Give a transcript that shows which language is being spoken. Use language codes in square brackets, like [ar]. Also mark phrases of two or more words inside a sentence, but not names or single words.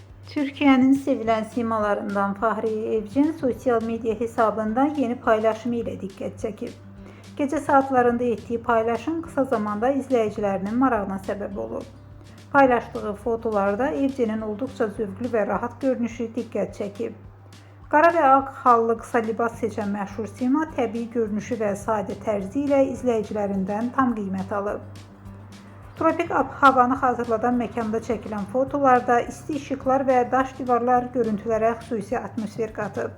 [tr] Türkiye'nin sevilen simalarından Fahriye Evcen sosyal medya hesabından yeni paylaşımı ile dikkat çekip, gece saatlerinde ettiği paylaşım kısa zamanda izleyicilerinin marağına sebep olub. Paylaştığı fotolarda Evcen'in oldukça zövqlü ve rahat görünüşü dikkat çekib. [az] Qara və ağ hallı qısa libas seçən məşhur sima təbii görünüşü və sadə tərzi ilə izləyicilərindən tam qiymət alıb. Tropik havanı hazırladan məkanda çəkilən fotolarda isti işıqlar və daş divarlar görüntülərə xüsusi atmosfer qatıb.